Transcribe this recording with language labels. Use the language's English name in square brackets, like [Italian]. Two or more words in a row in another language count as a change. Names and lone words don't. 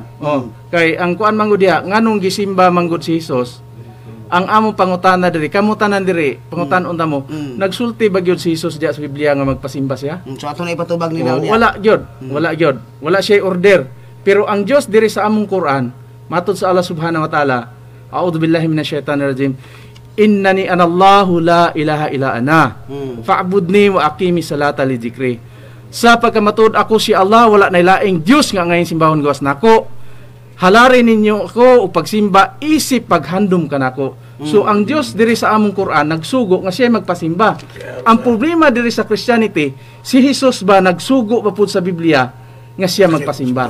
[Cebuano] Kay ang kuan manggod diha, nganong gisimba manggod si Hesus? Ang among pangutana diri, kamutanan diri, pangutan unta mo, nagsulti ba gyud si Hesus diha sa Biblia nga magpasimba siya? So ato na ipatubag nila niya. Wala gyud, wala gyud. Wala siya order. Pero ang Dios diri sa among Quran, matud sa Allah [Arabic] سبحانه وتعالى أعوذ بالله من الشيطان الرجيم. إنني أنا الله لا إله إلا أنا. فاعبدني وأقم الصلاة لذكري. [Cebuano] Sa pagkamatud ako si Allah, wala na laing Dios nga ngayon simbahon gawas nako. Halari ninyo ako o pagsimba isip paghandom kanako. So ang Dios diri sa among Quran nagsugo nga siya magpasimba. Ang problema diri sa Christianity, si Jesus ba nagsugo pa pud sa Biblia nga siya magpasimba.